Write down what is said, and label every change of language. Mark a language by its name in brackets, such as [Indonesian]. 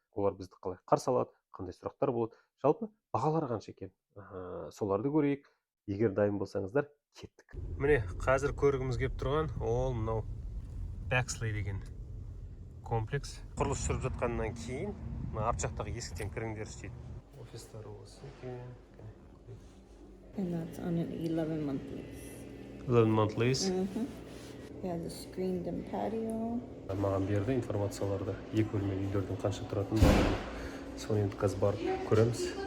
[Kazakh] Олар бізді қалай қарсы алады, қандай сұрақтар болады, жалпы бағалары қанша екен, соларды көрейік. Егер дайын болсаңыздар, кеттік. Міне қазір көргіміз келіп тұрған ол мынау Bexley деген комплекс. Құрылыс жүріп жатқаннан кейін арт жақтағы есіктен кіріңдер дейді. Офистары осы екен. [English] And that's on an 11-month lease. 11-month lease. Yeah, the screened-in patio. [Kazakh] Маған берді информацияларды, екі бөлмелі үйлердің қанша тұратынын барлығын. Соны енді қазір барып көреміз.